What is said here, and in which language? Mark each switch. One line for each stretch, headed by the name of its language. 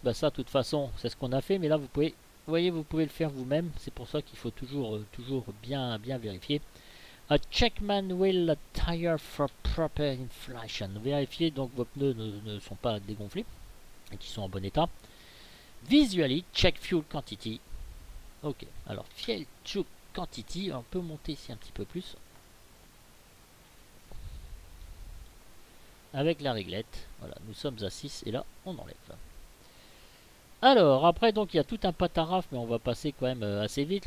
French: Bah ça, de toute façon, c'est ce qu'on a fait. Mais là, vous pouvez, vous voyez, vous pouvez le faire vous-même. C'est pour ça qu'il faut toujours bien vérifier.
English: Check manual tire for proper inflation.
French: Vérifiez donc vos pneus ne sont pas dégonflés et qui sont en bon état.
English: Visually, check fuel quantity.
French: Ok, alors fuel quantity, on peut monter ici un petit peu plus. Avec la réglette, voilà, nous sommes à 6 et là on enlève. Alors, après, donc, il y a tout un pataraf, mais on va passer quand même assez vite.